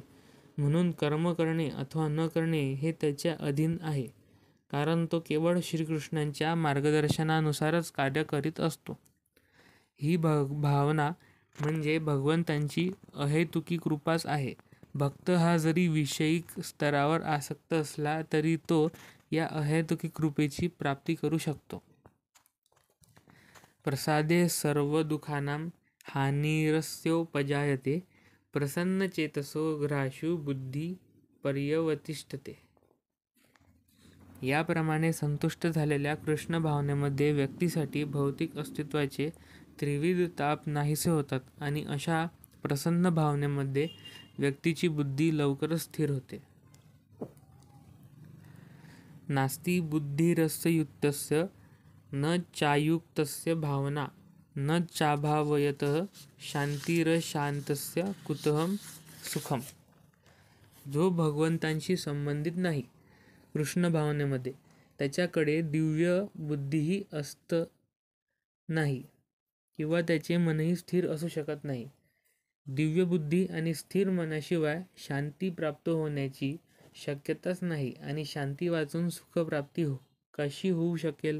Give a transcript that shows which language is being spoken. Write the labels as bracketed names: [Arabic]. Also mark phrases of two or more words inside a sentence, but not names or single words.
[Marathi] म्हणून कर्म करणे अथवा न करणे हे त्याच्या अधीन आहे, कारण तो केवळ श्रीकृष्णांच्या मार्गदर्शनानुसारच कार्य करीत असतो. ही भावना म्हणजे भगवंतांची अहेतुकी कृपाच आहे. भक्त हा जरी विषयिक स्तरावर आसक्त असला तरी तो या अहेतुकी कृपेची प्राप्ती करू शकतो. [Sanskrit] प्रसादे सर्व दुःखानां हानिरस्योपजायते प्रसन्नचेतसो ग्राह्यो बुद्धी पर्यवतिष्ठते. [Marathi] याप्रमाणे संतुष्ट झालेल्या कृष्ण भावनेमध्ये व्यक्तीसाठी भौतिक अस्तित्वाचे त्रिविध ताप नाहीसे होतात आणि अशा प्रसन्न भावनेमध्ये व्यक्तीची बुद्धी लवकरच स्थिर होते. [Sanskrit] नास्ति बुद्धिरस्ययुक्तस्य न चायुक्तस्य भावना न चाभावयतः शांतिरशांतस्य कुतः सुखम. [Marathi] जो भगवंतांशी संबंधित नाही कृष्ण भावनेमध्ये, त्याच्याकडे दिव्य बुद्धीही असत नाही किंवा त्याचे मनही स्थिर असू शकत नाही. दिव्य बुद्धी आणि स्थिर मनाशिवाय शांती प्राप्त होण्याची शक्यताच नाही आणि शांती वाचून सुखप्राप्ती कशी होऊ शकेल.